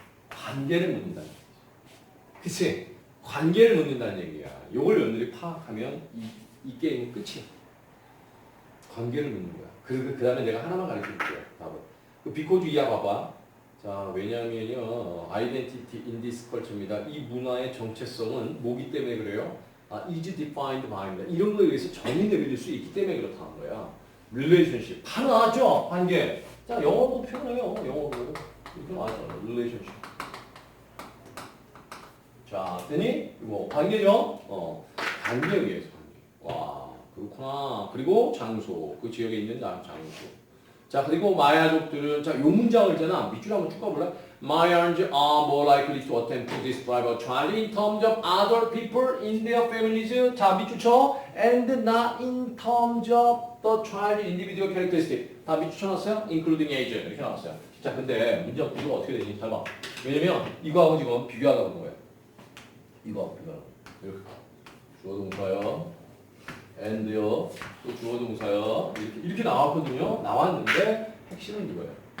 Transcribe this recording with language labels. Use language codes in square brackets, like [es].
[ko] 관계를 묻는다는 얘기지. 그치? 관계를 묻는다는 얘기야. 이걸 여러분들이 파악하면 이 게임은 끝이야. 관계를 묻는 거야. 그 다음에 내가 하나만 가르쳐 줄게요. 답은. 그 비코즈 이하 봐봐. 자, 왜냐면요, [en] identity in this culture입니다. [ko] 이 문화의 정체성은 뭐기 때문에 그래요? [en] is defined by입니다. [ko] 이런 거에 의해서 정의 내려질 수 있기 때문에 그렇다는 거야. relationship. 다 나왔죠? 관계. 자, 영어로 표현해요. 영어로. 이렇게 나왔잖아. relationship. 자, 됐니? 뭐, 관계죠? 관계에 의해서 관계. 와, 그렇구나. 그리고 장소. 그 지역에 있는 장소. 자, 그리고 마야족들은, 자, 요 문장을 있잖아. 밑줄 한번 쭉 가볼래? [en] Mayans are more likely to attempt to describe a child in terms of other people in their families. [ko] 자, 밑줄 쳐. [en] And not in terms of the child's individual characteristic. [ko] 다 밑줄 쳐놨어요? [en] Including age. [ko] 이렇게 나왔어요. 자, 근데 문장 구조가 어떻게 되지? 잘 봐. 왜냐면 이거하고 지금 비교하다 본 거예요. 이거 비교하다. 이렇게. 주어 동사요. and요, 또 주어 동사요. 이렇게 나왔거든요. 나왔는데 핵심은 이거예요.